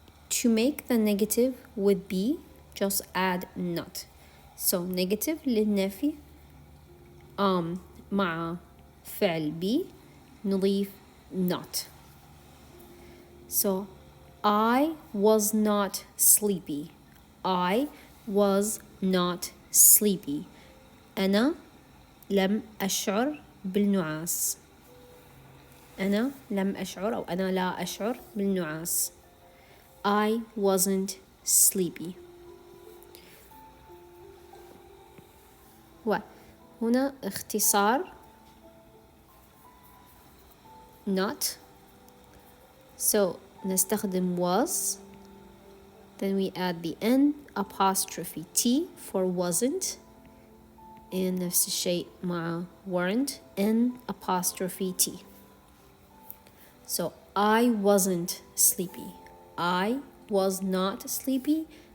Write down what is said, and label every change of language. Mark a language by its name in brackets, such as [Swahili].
[English] To make the negative with be, just add not. So negative [Arabic] للنفي مع فعل be نضيف not. [English] So I was not sleepy. I was not sleepy. [Arabic] أنا لم أشعر بالنعاس. أنا لم أشعر أو أنا لا أشعر بالنعاس. [English] I wasn't sleepy. [Arabic] وهنا اختصار not. [English] So نستخدم was. Then we add the N apostrophe T for wasn't. and [Arabic] نفس الشيء مع [English] weren't N apostrophe T. So I wasn't sleepy. I was not sleepy.